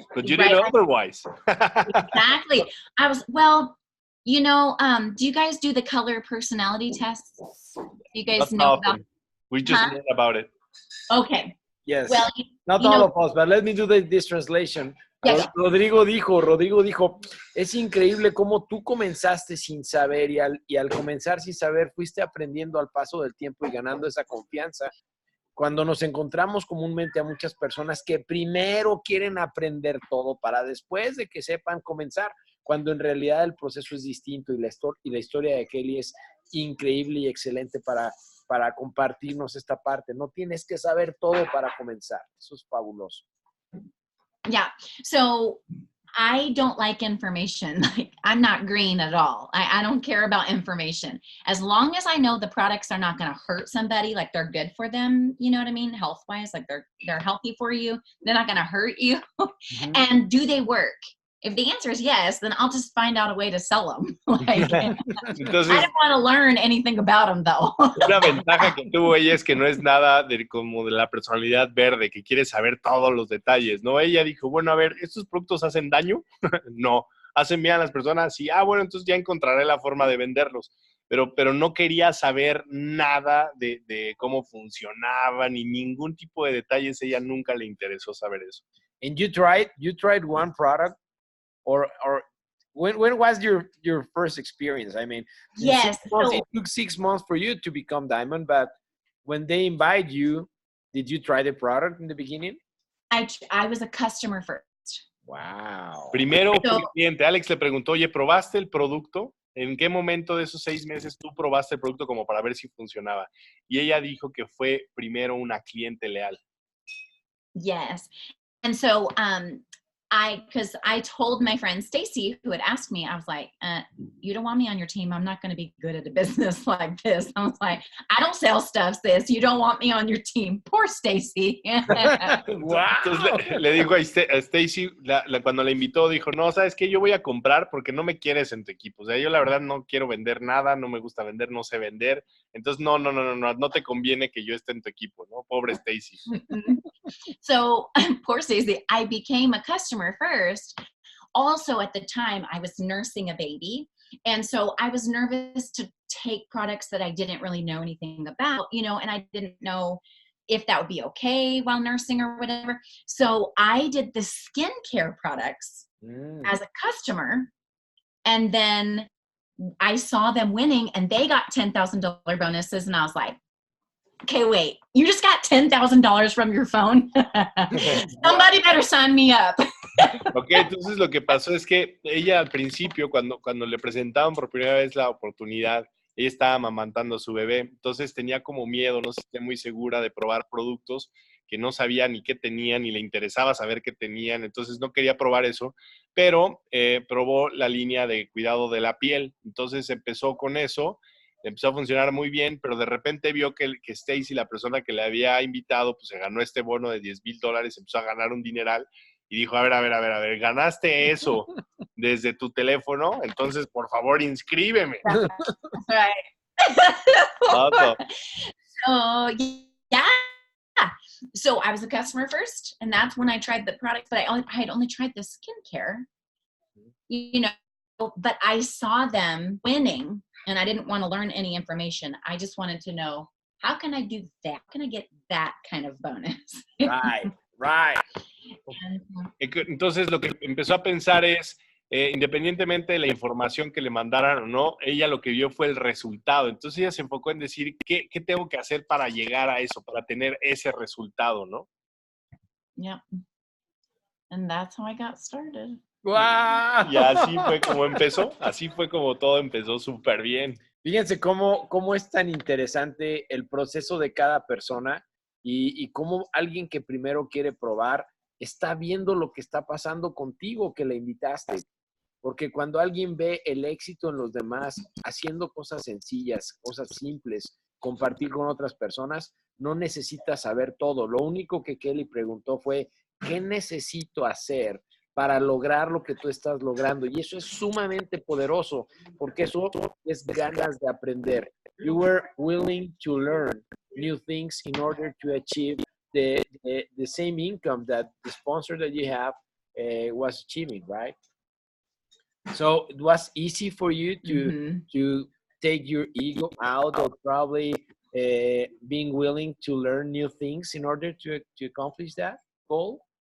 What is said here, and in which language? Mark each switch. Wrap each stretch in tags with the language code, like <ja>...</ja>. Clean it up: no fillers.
<en>But you did otherwise. Exactly. I was, well, you know, do you guys do the color personality tests? Do you guys know about? We just learned about it. Okay. Yes. Well, not all of us, but let me do this translation. Yes.</en> <es>Rodrigo dijo, es increíble cómo tú comenzaste sin saber y al comenzar sin saber fuiste aprendiendo al paso del tiempo y ganando esa confianza. Cuando nos encontramos comúnmente a muchas personas que primero quieren aprender todo para después de que sepan comenzar, cuando en realidad el proceso es distinto y la historia de Kellie es increíble y excelente para compartirnos esta parte. No tienes que saber todo para comenzar. Eso es fabuloso.</es> <en>Yeah. So I don't like information. Like, I'm not green at all. I don't care about information. As long as I know the products are not going to hurt somebody, like they're good for them, you know what I mean? Health-wise, like they're healthy for you. They're not going to hurt you. And do they work? If the answer is yes, then I'll just find out a way to sell them. Like,</en> <es>Entonces,</es> <en>I don't want to learn anything about them, though.</en> <es>Una ventaja que tuvo ella es que no es nada como de la personalidad verde, que quiere saber todos los detalles, ¿no? Ella dijo, bueno, a ver, ¿estos productos hacen daño? No. ¿Hacen bien a las personas? Sí. Ah, bueno, entonces ya encontraré la forma de venderlos. Pero no quería saber nada de cómo funcionaba, ni ningún tipo de detalles. Ella nunca le interesó saber eso.</es> <en>And you tried one product or When was your first experience? I mean, Yes. it took 6 months for you to become diamond, but when they invite you, did you try the product in the beginning? I was a customer first. Wow.</en> <es>Primero fue el cliente. Alex le preguntó, oye, ¿probaste el producto? ¿En qué momento de esos 6 meses tú probaste el producto como para ver si funcionaba? Y ella dijo que fue primero una cliente leal.</es> <en>Yes. And so, because I told my friend Stacy, who had asked me, I was like, you don't want me on your team. I'm not going to be good at a business like this. I was like, I don't sell stuff, sis. You don't want me on your team. Poor Stacy. Wow.</en> <es>Entonces le dijo a Stacy, cuando la invitó, dijo, no, ¿sabes qué? Yo voy a comprar porque no me quieres en tu equipo. O sea, yo la verdad no quiero vender nada, no me gusta vender, no sé vender. Entonces, no te conviene que yo esté en tu equipo, ¿no? Pobre Stacy.</es> <en>So, poor Stacey, I became a customer first. Also, at the time, I was nursing a baby. And so I was nervous to take products that I didn't really know anything about, and I didn't know if that would be okay while nursing or whatever. So I did the skincare products as a customer. And then I saw them winning and they got $10,000 bonuses. And I was like, okay, wait, you just got $10,000 from your phone? Somebody better sign me up.</en> <es>Ok, entonces lo que pasó es que ella al principio, cuando le presentaban por primera vez la oportunidad, ella estaba amamantando a su bebé, entonces tenía como miedo, no se sentía muy segura de probar productos que no sabía ni qué tenían, ni le interesaba saber qué tenían, entonces no quería probar eso, pero probó la línea de cuidado de la piel, entonces empezó con eso, empezó a funcionar muy bien, pero de repente vio que Stacy, la persona que le había invitado, pues se ganó este bono de $10,000, empezó a ganar un dineral y dijo, a ver, ganaste eso desde tu teléfono, entonces por favor inscríbeme.</es> <en>Right. Awesome. So, yeah. So I was a customer first, and that's when I tried the products, but I had only tried the skincare, but I saw them winning. And I didn't want to learn any information. I just wanted to know, how can I do that? How can I get that kind of bonus? Right.</en> <es>Entonces lo que empezó a pensar es, independientemente de la información que le mandaran o no, ella lo que vio fue el resultado. Entonces ella se enfocó en decir, ¿qué tengo que hacer para llegar a eso, para tener ese resultado, no?</es> <en>Yeah. And that's how I got started.</en> <es>¡Wow! Y así fue como empezó, así fue como todo empezó súper bien. Fíjense cómo es tan interesante el proceso de cada persona y cómo alguien que primero quiere probar está viendo lo que está pasando contigo que le invitaste. Porque cuando alguien ve el éxito en los demás haciendo cosas sencillas, cosas simples, compartir con otras personas, no necesita saber todo. Lo único que Kelly preguntó fue, ¿qué necesito hacer para lograr lo que tú estás logrando? Y eso es sumamente poderoso, porque eso es ganas de aprender.</es> <en>You were willing to learn new things in order to achieve the same income that the sponsor that you have was achieving, right? So it was easy for you to take your ego out of probably being willing to learn new things in order to accomplish that goal?</en>